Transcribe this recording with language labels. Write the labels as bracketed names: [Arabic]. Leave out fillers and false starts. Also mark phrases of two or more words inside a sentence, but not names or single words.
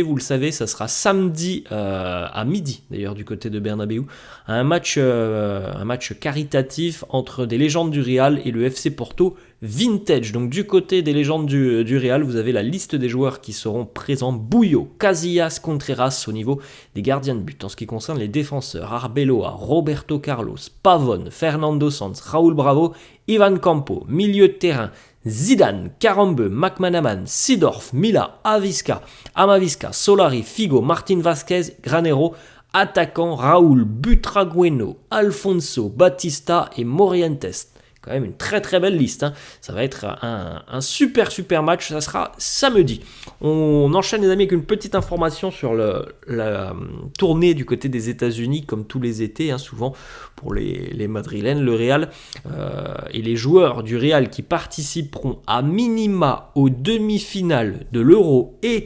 [French] Vous le savez, ça sera samedi à midi d'ailleurs du côté de Bernabéu. Un match caritatif entre des légendes du Real et le FC Porto Vintage. Donc du côté des légendes du Real, vous avez la liste des joueurs qui seront présents. Bouillot, Casillas, Contreras au niveau des gardiens de but. En ce qui concerne les défenseurs, Arbeloa, Roberto Carlos, Pavón, Fernando Sanz, Raúl Bravo, Ivan Campo. Milieu de terrain, Zidane, Carambeu, McManaman, Seedorf, Mila, Amavisca, Solari, Figo, Martin Vázquez, Granero. Attaquant, Raúl, Butragueno, Alfonso, Batista et Morientes. Quand même une très très belle liste, hein. Ça va être un super match, ça sera samedi. On enchaîne les amis avec une petite information sur la tournée du côté des États-Unis, comme tous les étés, hein, souvent pour les Madrilènes, le Real et les joueurs du Real qui participeront à minima aux demi-finales de l'Euro